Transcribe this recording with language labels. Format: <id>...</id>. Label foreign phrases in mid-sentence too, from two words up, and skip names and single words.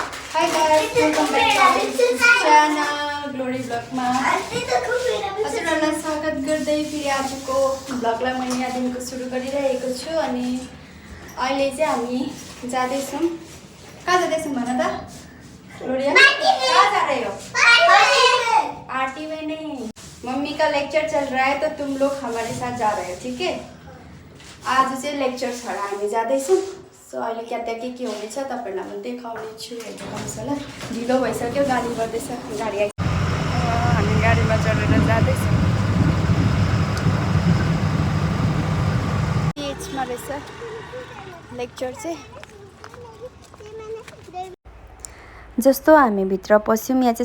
<en>Hi guys, welcome back to my channel Glory Vlog</en> <ne>मा हजुरहरुलाई स्वागत गर्दै फेरि आजको भ्लगलाई मैले यहाँदेखिको सुरु गरिरहेको छु अनि अहिले चाहिँ हामी जाँदै छौं कहाँ जाँदै छौं भन त ग्लोरिया</ne> <hi>कहाँ जा रहे हो पार्टी में नहीं मम्मी का लेक्चर चल रहा है तो तुम लोग हमारे साथ जा रहे हो ठीक है</hi> <ne>आज चाहिँ लेक्चर छ र हामी जाँदै छौं सो अहिले के हुनेछ तपाईहरुलाई म देखाउने छु हेर्नुहोस् होला ढिलो भइसक्यो गाडी गर्दैछ गाडी हामी गाडीमा चढेर जाँदै छौं पिएचमा रहेछ लेक्चर चाहिँ जस्तो हामी भित्र पस्यौं यहाँ चाहिँ</ne>